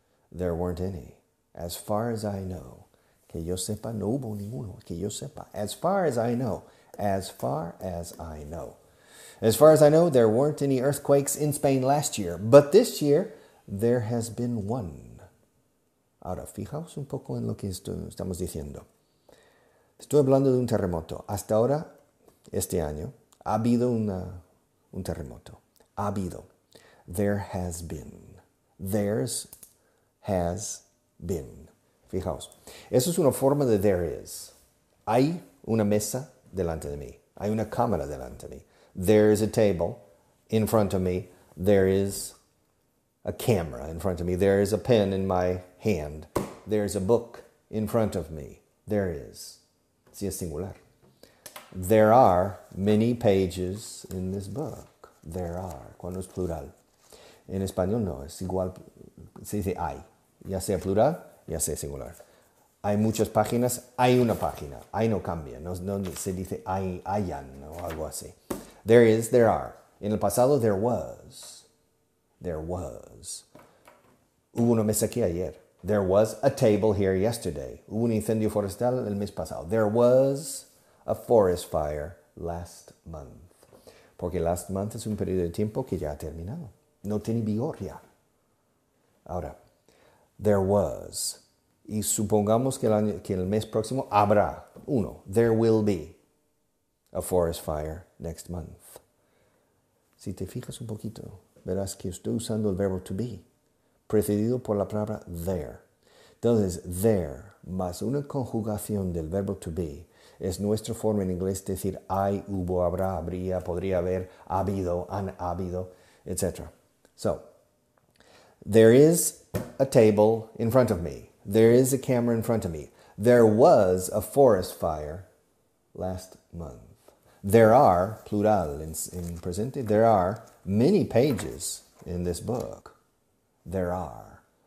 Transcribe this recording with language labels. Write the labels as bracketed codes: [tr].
[en] There weren't any. As far as I know. [es] Que yo sepa, no hubo ninguno. Que yo sepa. [en] As far as I know. As far as I know. As far as I know, there weren't any earthquakes in Spain last year. But this year, there has been 1. [es] Ahora, fijaos un poco en lo que estamos diciendo. Estoy hablando de un terremoto. Hasta ahora, este año, ha habido un terremoto. Ha habido. [en] There has been. There's has been. [es] Fijaos. Eso es una forma de there is. Hay una mesa delante de mí. Hay una cámara delante de mí. [en] There is a table in front of me. There is a camera in front of me. There is a pen in my hand. There is a book in front of me. There is. [es] Si es singular. [en] There are many pages in this book. There are. [es] Cuando es plural. En español no, es igual. Se dice hay. Ya sea plural, ya sea singular. Hay muchas páginas, hay una página. Hay no cambia. No se dice hayan o algo así. [en] There is, there are. [es] En el pasado, [en] there was. There was. [es] Hubo una mesa aquí ayer. [en] There was a table here yesterday. [es] Hubo un incendio forestal el mes pasado. [en] There was a forest fire last month. [es] Porque last month es un periodo de tiempo que ya ha terminado. No tiene vigor ya. Ahora, there was. Y supongamos que el mes próximo habrá uno. [en] There will be a forest fire next month. [es] Si te fijas un poquito, verás que estoy usando el verbo to be, precedido por la palabra there. Entonces, there más una conjugación del verbo to be Es nuestra forma en inglés de decir hay, hubo, habrá, habría, podría haber, ha habido, han habido, etc. [en] So, there is a table in front of me. There is a camera in front of me. There was a forest fire last month. There are, plural in presente, there are many pages in this book. There are.